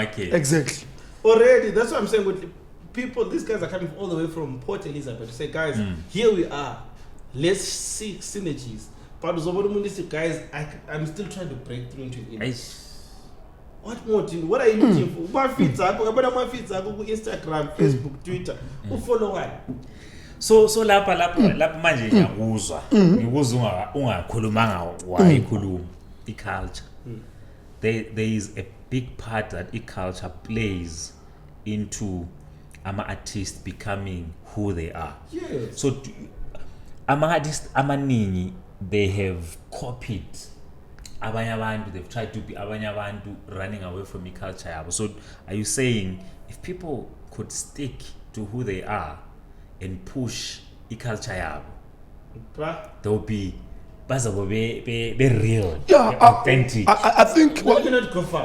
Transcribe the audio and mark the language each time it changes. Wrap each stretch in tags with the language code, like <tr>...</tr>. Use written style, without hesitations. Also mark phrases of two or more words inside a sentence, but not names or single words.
<en>Already, that's what I'm saying. people, these guys are coming all the way from Port Elizabeth to say, guys, here we are. Let's see synergies. But guys, I'm still trying to break through into the image. What more? What are you looking for? My feeds are Instagram, Facebook, Twitter. Who follow what?</en> <zu>So lapha manje ngiyakuzwa ungakhulumanga wayikhuluma iculture.</zu> <en>There is a big part that culture plays into artists becoming who they are. Yes. So artists amaningi, they have copied</en> <zu>abanye abantu,</zu> <en>they've tried to be</en> <zu>abanye abantu</zu> <en>running away from culture yabo. So are you saying if people could stick to who they are and push culture yabo, they'll be be real, authentic? I think. Well, you cannot go far.</en>